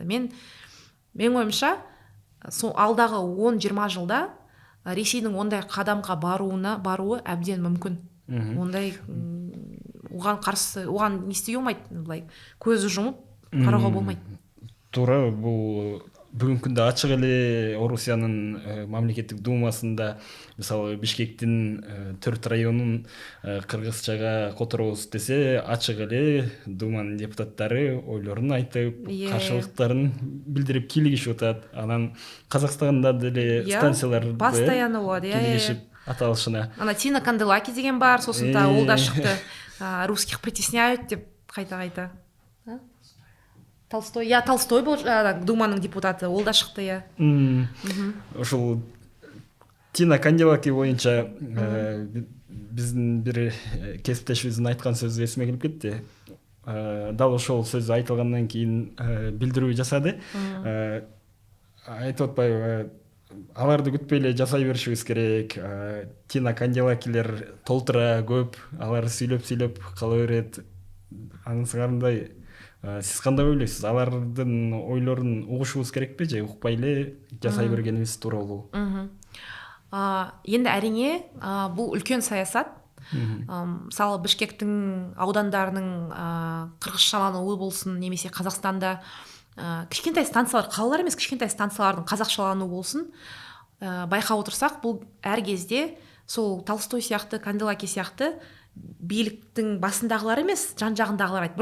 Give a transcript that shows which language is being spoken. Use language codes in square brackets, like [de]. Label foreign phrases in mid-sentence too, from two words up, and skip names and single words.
[kk] Мен ойымша, алдағы 10-20 жылда Ресейдің ондай қадамға баруы әбден мүмкін. Ондай оған қарсы, оған не істеуге болмайды, былай көзі жұмып қарауға болмайды. Тура, бұл бүгінгі күнде [ky] ачык эле Орусиянын мамлекеттик думасында мисалы Бишкектин 4 районун кыргызчага которобуз десе, ачык эле думанын депутаттары ойлорун айтып, каршылыктарын билдирип кийлигишип атат. Анан Казакстанда деле станциялар постоянно болот, кийлигишип аталышына. [kk] Ана Тина Канделаки деген бар, сосын да ол да шықты. [ru] Русских притесняют [kk] деп қайта. Толстой был думаның депутаты, ол да шықты, [ky] Ошол Тина Канделаки боюнча биздин бир кесиптешибиздин айткан сөзү эсиме келип кетти. Дал ошол сөз айтылгандан кийин билдирүү жасады. Айтып атпайбы, аларды күтпөй эле жасай беришибиз керек. Тина Канделакилер толтура көп, алар сүйлөп кала берет. Анысыңарындай сиз кандай ойлойсуз? Алардын ойлорун угушубуз керекпи же укпай эле жасай бергенибиз туура болобу? [kk] Енді әрине, бұл үлкен саясат. Мысалы Бишкектің аудандарының қырғызшалануы болсын, немесе Қазақстанда кішкентай станциялар, қалалар емес, кішкентай станциялардың қазақшалануы болсын, байқап отырсақ, бұл әр кезде сол Толстой сияқты, Канделаки сияқты биліктің басындағылар емес, жан-жағындағылар айтты.